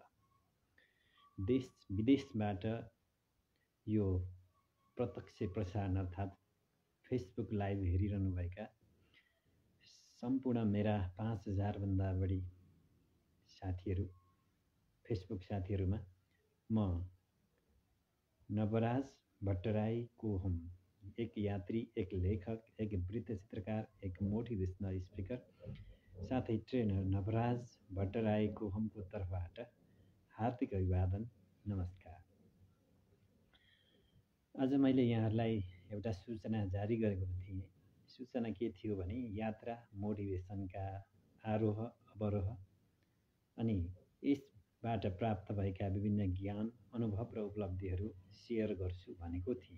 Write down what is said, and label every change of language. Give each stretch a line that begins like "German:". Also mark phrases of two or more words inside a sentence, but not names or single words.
Nepali: देश विदेशबाट यो प्रत्यक्ष प्रसारण अर्थात् फेसबुक लाइभ हेरिरहनुभएका सम्पूर्ण मेरा 5000 भन्दा बढी साथीहरू, फेसबुक साथीहरूमा म नवराज भट्टराईको हुँ। एक यात्री, एक लेखक, एक वृत्त चित्रकार, एक
English: motivational speaker,
Nepali: साथै ट्रेनर नवराज भट्टराईको हमको तर्फबाट हार्दिक अभिवादन, नमस्कार। आज मैले यहाँहरूलाई एउटा सूचना जारी गरेको थिएँ। सूचना के थियो भने यात्रा मोटिभेसनका आरोह अवरोह अनि यसबाट प्राप्त भएका विभिन्न ज्ञान, अनुभव र उपलब्धिहरू सेयर गर्छु भनेको थिएँ।